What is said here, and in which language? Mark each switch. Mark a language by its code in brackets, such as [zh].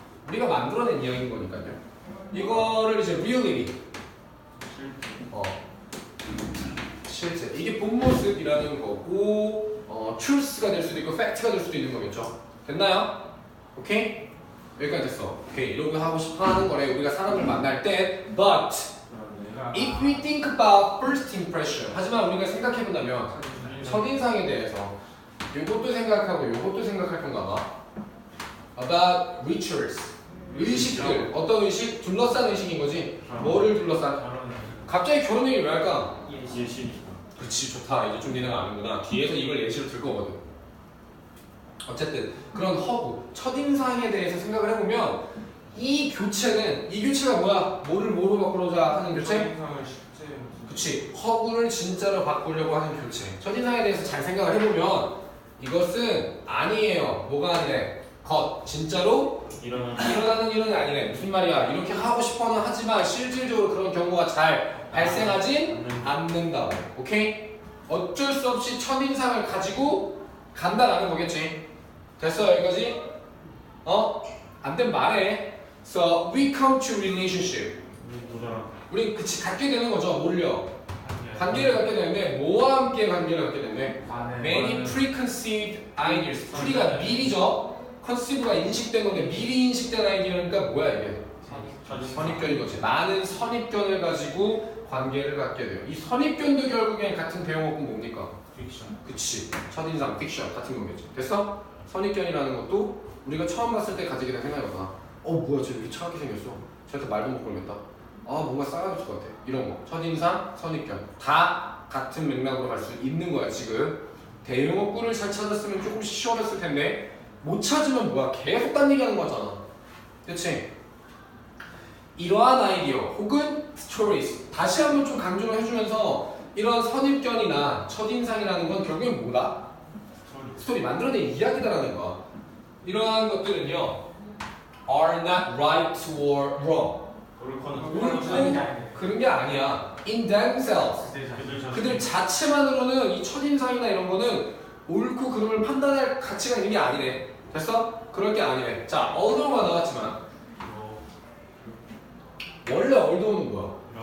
[ko] 우리가 만들어낸 이야기인 거니까요. 이거를 이제 reality, 실제 이게 본 모습이라는 거고 truth가 될 수도 있고 fact가 될 수도 있는 거겠죠. 됐나요? 오케이? 여기까지 됐어. 오케이, 이런 거 하고 싶어 하는 거래. 우리가 사람을 만날 때 [en] but if we think about first impression, [ko] 하지만 우리가 생각해 본다면 첫인상에 대해서 요것도 생각하고 요것도 생각할 건가 봐. [en] about rituals, [ko] 의식들. 어떤 의식? 둘러싼 의식인 거지. 뭐를 둘러싼? 갑자기 결혼 얘기 왜 할까? 예시니까. 그렇지, 좋다. 이제 좀 니네가 아는구나. 뒤에서 이걸 예시로 들 거거든. 어쨌든 그런 허구, 첫인상에 대해서 생각을 해보면 이 교체가 뭐야? 뭐를 뭐로 바꾸자 하는 교체? 첫인상을 실제. 그치, 허구를 진짜로 바꾸려고 하는 교체. 첫인상에 대해서 잘 생각을 해보면 이것은 아니에요. 뭐가 아니래? 진짜로 일어나는 일은 아니래. 무슨 말이야? 이렇게 하고 싶어는 하지만 실질적으로 그런 경우가 잘 발생하진 않는다고. 오케이? 어쩔 수 없이 첫인상을 가지고 간다라는 거겠지. 됐어? 여기까지? 안 되면 말해. [en] So we come to relationship. [ko] 우리 그치 갖게 되는 거죠. 뭘요? 관계를 갖게 되는데 뭐와 함께 관계를 갖게 되는데 [en] many preconceived ideas. [ko] pre가 미리죠. conceive가 인식된 건데 미리 인식된 아이디어니까 뭐야 이게? 선입견인 거지. 많은 선입견을 가지고 관계를 갖게 돼요. 이 선입견도 결국엔 같은 대용어법 뭡니까? 픽션. 그치. 첫인상, 픽션 같은 거겠지. 됐어? 선입견이라는 것도 우리가 처음 봤을 때 가지게 된 생각이거든. 뭐야 쟤 이렇게 차갑게 생겼어. 쟤한테 말도 못 걸겠다. 뭔가 싸가질 것 같아. 이런 거. 첫인상, 선입견 다 같은 맥락으로 갈 수 있는 거야 지금. 대용어구를 잘 찾았으면 조금씩 쉬워졌을 텐데 못 찾으면 뭐야 계속 딴 얘기하는 거잖아. 그치? 이러한 아이디어 혹은 스토리스 다시 한번 좀 강조를 해주면서 이런 선입견이나 첫인상이라는 건 결국엔 뭐다? 스토리 만들어낸 이야기다라는 거야. 이러한 것들은요 [en] are not right or wrong. [ko] 옳고 그런 게 아니야. [en] in themselves. [ko] 그들 자체만으로는 이 첫인상이나 이런 거는 옳고 그름을 판단할 가치가 있는 게 아니래. 됐어? 그럴 게 아니래. 자, althought가 나왔지만 원래 althought는 뭐야?